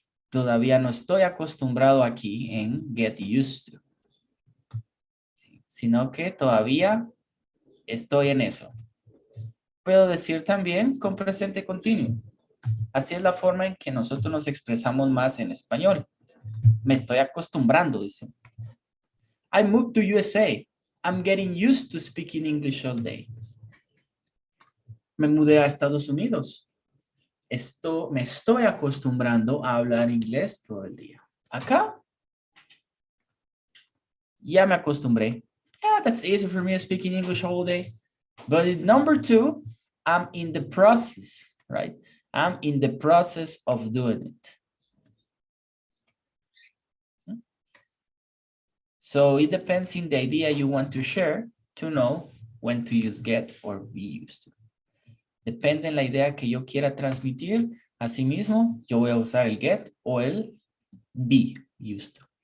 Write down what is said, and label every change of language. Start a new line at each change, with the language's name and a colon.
Spanish: Todavía no estoy acostumbrado aquí en get used to, sino que todavía estoy en eso. Puedo decir también con presente continuo. Así es la forma en que nosotros nos expresamos más en español. Me estoy acostumbrando, dice.
English: I moved to USA. I'm getting used to speaking English all day.
Spanish: Me mudé a Estados Unidos. Me estoy acostumbrando a hablar inglés todo el día. Acá, ya me acostumbré.
English: Yeah, that's easy for me speaking English all day. But in number 2, I'm in the process, right? I'm in the process of doing it. So it depends in the idea you want to share to know when to use get or be used to.
Spanish: Depende en la idea que yo quiera transmitir. Asimismo, yo voy a usar el get o el be used to.